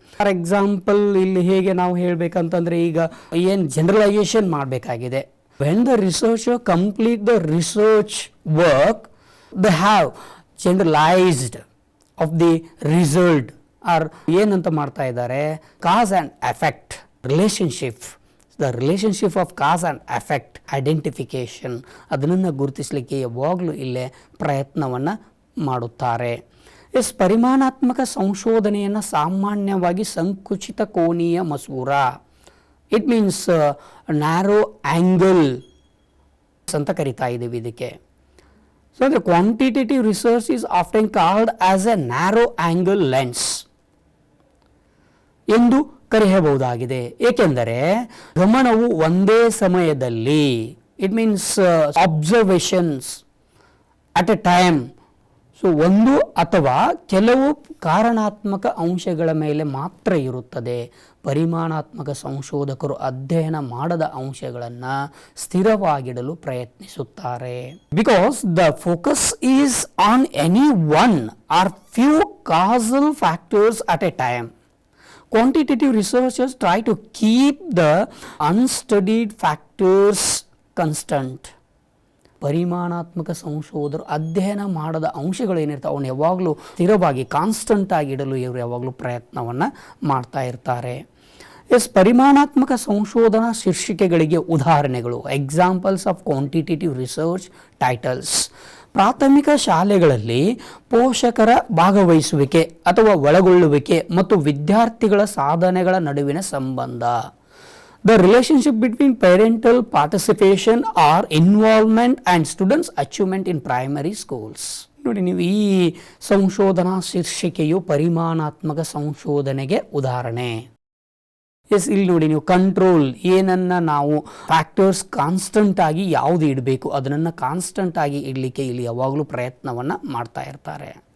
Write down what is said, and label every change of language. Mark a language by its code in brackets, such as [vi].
[en] for example, [kn] ಇಲ್ಲಿ ಹೇಗೆ ನಾವು ಹೇಳಬೇಕಂತಂದರೆ, ಈಗ ಏನು ಜನರಲೈಸೇಷನ್ ಮಾಡಬೇಕಾಗಿದೆ. [en] When the researcher complete the research work, they have generalized of the result, or [kn] ಏನಂತ ಮಾಡ್ತಾ ಇದ್ದಾರೆ, [en] cause and effect relationship, the relationship of cause and effect identification, [kn] ಅದನ್ನು ಗುರುತಿಸಲಿಕ್ಕೆ ಯಾವಾಗಲೂ ಇಲ್ಲೇ ಪ್ರಯತ್ನವನ್ನು ಮಾಡುತ್ತಾರೆ. ಪರಿಮಾಣಾತ್ಮಕ ಸಂಶೋಧನೆಯನ್ನು ಸಾಮಾನ್ಯವಾಗಿ ಸಂಕುಚಿತ ಕೋನೀಯ ಮಸೂರ, [en] it means narrow angle [kn] ಅಂತ ಕರಿತಾ ಇದ್ದೀವಿ ಇದಕ್ಕೆ. [en] so the quantitative research is often called as a narrow angle lens [kn] ಎಂದು ಕರೆಯಬಹುದಾಗಿದೆ. ಏಕೆಂದರೆ ಗಮನವು ಒಂದೇ ಸಮಯದಲ್ಲಿ, [en] it means observations at a time, [kn] so ಒಂದು ಅಥವಾ ಕೆಲವು ಕಾರಣಾತ್ಮಕ ಅಂಶಗಳ ಮೇಲೆ ಮಾತ್ರ ಇರುತ್ತದೆ. ಪರಿಮಾಣಾತ್ಮಕ ಸಂಶೋಧಕರು ಅಧ್ಯಯನ ಮಾಡದ ಅಂಶಗಳನ್ನು ಸ್ಥಿರವಾಗಿಡಲು ಪ್ರಯತ್ನಿಸುತ್ತಾರೆ. [en] Because the focus is on any one or few causal factors at a time. Quantitative researchers try to keep the unstudied factors constant. [kn] ಪರಿಮಾಣಾತ್ಮಕ ಸಂಶೋಧಕರು ಅಧ್ಯಯನ ಮಾಡದ ಅಂಶಗಳು ಏನಿರ್ತಾವೆ ಅವನು ಯಾವಾಗಲೂ ಸ್ಥಿರವಾಗಿ ಕಾನ್ಸ್ಟಂಟ್ ಆಗಿ ಇಡಲು ಇವರು ಯಾವಾಗಲೂ ಪ್ರಯತ್ನವನ್ನು ಮಾಡ್ತಾ ಇರ್ತಾರೆ. ಪರಿಮಾಣಾತ್ಮಕ ಸಂಶೋಧನಾ ಶೀರ್ಷಿಕೆಗಳಿಗೆ ಉದಾಹರಣೆಗಳು, [en] Examples of quantitative research titles. [kn] ಪ್ರಾಥಮಿಕ ಶಾಲೆಗಳಲ್ಲಿ ಪೋಷಕರ ಭಾಗವಹಿಸುವಿಕೆ ಅಥವಾ ಒಳಗೊಳ್ಳುವಿಕೆ ಮತ್ತು ವಿದ್ಯಾರ್ಥಿಗಳ ಸಾಧನೆಗಳ ನಡುವಿನ ಸಂಬಂಧ. [en] The relationship between parental participation or involvement and students' achievement in primary schools. [kn] ನೋಡಿ, ನೀವು ಈ ಸಂಶೋಧನಾ ಶೀರ್ಷಿಕೆಯು ಪರಿಮಾಣಾತ್ಮಕ ಸಂಶೋಧನೆಗೆ ಉದಾಹರಣೆ. ಇಲ್ಲಿ ನೋಡಿ, ನೀವು ಕಂಟ್ರೋಲ್ ಏನನ್ನ ನಾವು ಫ್ಯಾಕ್ಟರ್ಸ್ ಕಾನ್ಸ್ಟಂಟ್ ಆಗಿ ಯಾವುದು ಇಡಬೇಕು ಅದನ್ನು ಕಾನ್ಸ್ಟಂಟ್ ಆಗಿ ಇಡಲಿಕ್ಕೆ ಇಲ್ಲಿ ಯಾವಾಗಲೂ ಪ್ರಯತ್ನವನ್ನು ಮಾಡ್ತಾ ಇರ್ತಾರೆ.